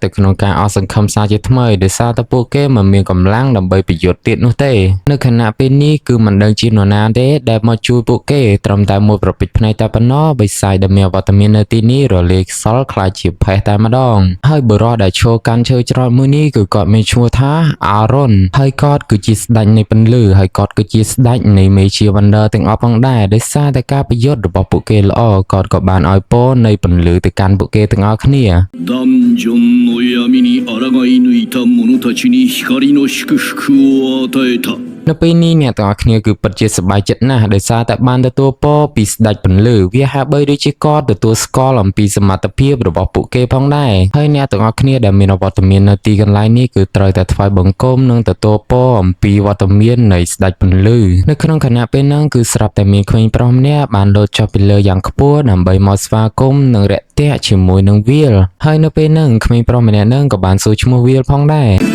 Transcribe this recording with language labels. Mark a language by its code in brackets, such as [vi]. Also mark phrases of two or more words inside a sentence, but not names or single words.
[km] ទៅក្នុងការអស់សង្ឃឹមសារជាថ្មីដោយសារតែពួកគេមិនមានកម្លាំងដើម្បីប្រយុទ្ធទៀតនោះទេនៅខណៈពេលនេះគឺមិនដឹងជានរណាទេដែលមកជួយពួកគេត្រឹមតែមួយប្រពេចភ្នែកតែប៉ុណ្ណោះបិសាចដែលមានអវត្តមាននៅទីនេះរលាយខ្សលខ្លាចជាផេះតែម្ដងហើយបុរសដែលឈរកាន់ឈើច្រត់មួយនេះគឺគាត់មានឈ្មោះថាអារ៉ុនហើយគាត់គឺជាស្ដេចនៃពន្លឺហើយគាត់គឺជាស្ដេចនៃមេជាវណ្ឌ័រទាំងអស់ផងដែរដោយសារតែការប្រយុទ្ធរបស់ពួកគេល្អគាត់ក៏បានឲ្យពរនៃពន្លឺទៅកាន់ពួកគេទាំងអស់គ្នា [ja] ダンジョンの闇に抗い抜いた者たちに光の祝福を与えた [km] នៅពេលនេះអ្នកទាំងអស់គ្នាគឺពិតជាសប្បាយចិត្តណាស់ដោយសារតែបានទទួលពរពីស្ដេចពន្លឺវាហាក់បីដូចជាគាត់ទទួលស្គាល់អំពីសមត្ថភាពរបស់ពួកគេផងដែរហើយអ្នកទាំងអស់គ្នាដែលមានវត្តមាននៅទីកន្លែងនេះគឺត្រូវតែថ្វាយបង្គំនិងទទួលពរអំពីវត្តមាននៃស្ដេចពន្លឺនៅក្នុងគណៈពេលហ្នឹងគឺស្រាប់តែមានក្មេងប្រុសម្នាក់បានលោតចុះពីលើយ៉ាងខ្ពស់ដើម្បីមកស្វាគមន៍និងរាក់ទាក់ជាមួយនឹងវាលហើយនៅពេលហ្នឹងក្មេងប្រុសម្នាក់ហ្នឹងក៏បានសួរឈ្មោះវាលផងដែរ